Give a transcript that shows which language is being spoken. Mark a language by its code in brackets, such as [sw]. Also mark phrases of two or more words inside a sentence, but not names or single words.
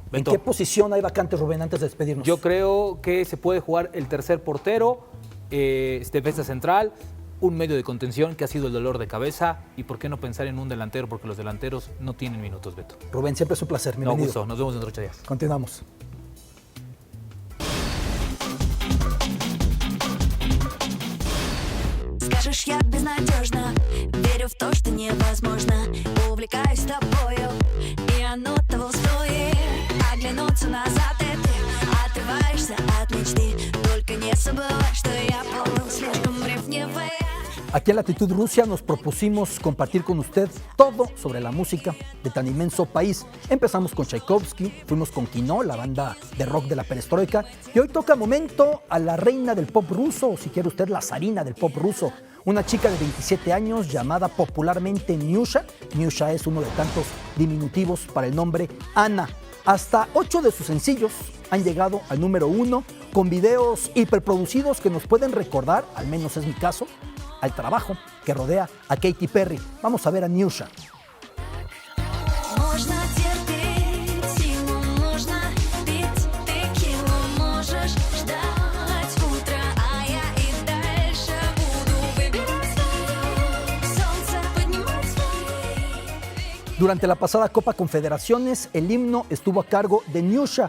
[es] Beto, ¿en qué posición hay vacantes, Rubén, antes de despedirnos? Yo creo que se puede jugar el tercer portero, defensa central, un medio de contención que ha sido el dolor de cabeza y por qué no pensar en un delantero, porque los delanteros no tienen minutos, Beto. Rubén, siempre es un placer. No, Bienvenido. gusto. Nos vemos dentro de 8 días. Continuamos. [ru] Скажешь, я безнадежна, верю в то, что невозможно. Увлекаюсь тобою, и оно того стоит. Оглянуться назад, и ты отрываешься от мечты. Только не забывай, что я был слишком ревнивая. [es] Aquí en Latitud Rusia nos propusimos compartir con usted todo sobre la música de tan inmenso país. Empezamos con Tchaikovsky, fuimos con Kino, la banda de rock de la perestroika, y hoy toca momento a la reina del pop ruso, o si quiere usted la zarina del pop ruso, una chica de 27 años llamada popularmente Nyusha. Nyusha es uno de tantos diminutivos para el nombre Ana. Hasta 8 de sus sencillos han llegado al número 1 con videos hiperproducidos que nos pueden recordar, al menos es mi caso, al trabajo que rodea a Katy Perry. Vamos a ver a Nyusha. [ru] Можно терпеть силу, можно пить текилу, можешь ждать утра, а я и дальше буду выбирать свое солнце, поднимать свои веки. [es] Durante la pasada Copa Confederaciones, el himno estuvo a cargo de Newsha.